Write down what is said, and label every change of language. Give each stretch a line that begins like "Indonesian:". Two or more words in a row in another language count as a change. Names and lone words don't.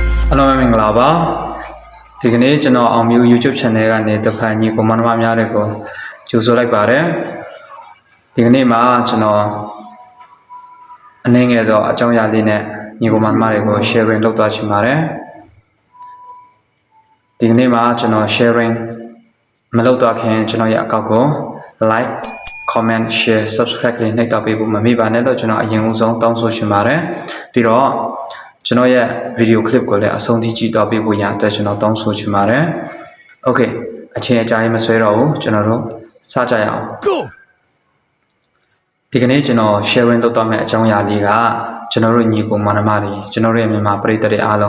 Burmese: Hello မင်္ဂလာပါဒီကနေ့ကျွန်တော်အောင်မျိုး YouTube channel ကနေတစ်ဖက်ညီကိုမနှမများတွေကိုကြိုဆိုလိုက်ပါတယ်ဒီကနေ့မှာကျွန်တော်အနေငယ်သောအကြောင်းအရာလေးနဲ့ညီကိုမနှမတွေကို sharing လုပ်သွားချင်ပါတယ်ဒီကနေ့မှာကျွန်တော် sharing မလုပ်တော့ခင်ကျွန်တော်ရဲ့အကောင့်ကို
English: like comment share subscribe
Burmese: လေးနှိပ်တော့ပေးဖို့မမေ့ပါနဲ့လို့ကျွန်တော်အရင်ဆုံးတောင်းဆိုချင်ပါတယ်ပြီးတော့ကျွန်တော်ရဲ့
English: video clip
Burmese: ကိုလည်းအဆုံးထိကြည့်တော့ပေးဖို့ရန်အတွက်ကျွန်တော်တောင်းဆိုချင်ပါတယ် Okay အချိန်အကြာကြီးမဆွဲ တော့ဘူးကျွန်တော်တို့စကြရအောင် Go ဒီကနေ့ကျွန်တော် sharing လုပ်တော့မယ့်အကြောင်းအရာလေးကကျွန်တော်တို့ညီကိုမနှမတွေကျွန်တော်တို့ရဲ့မြန်မာပရိသတ်တွေအားလုံး